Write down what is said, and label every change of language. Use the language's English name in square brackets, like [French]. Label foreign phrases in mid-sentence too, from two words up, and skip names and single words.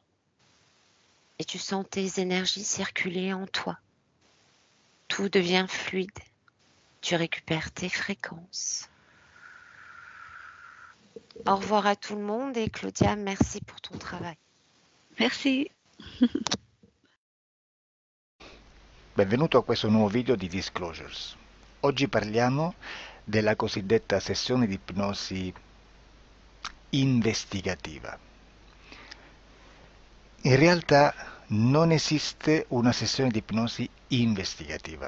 [French] Et tu sens tes énergies circuler en toi. Tout devient fluide. Tu récupères tes fréquences. Au revoir à tout le monde et Claudia, merci pour ton travail. Merci. [Italian] Benvenuto a questo nuovo video di Disclosures. Oggi parliamo della cosiddetta sessione di ipnosi investigativa. In realtà non esiste una sessione di ipnosi investigativa.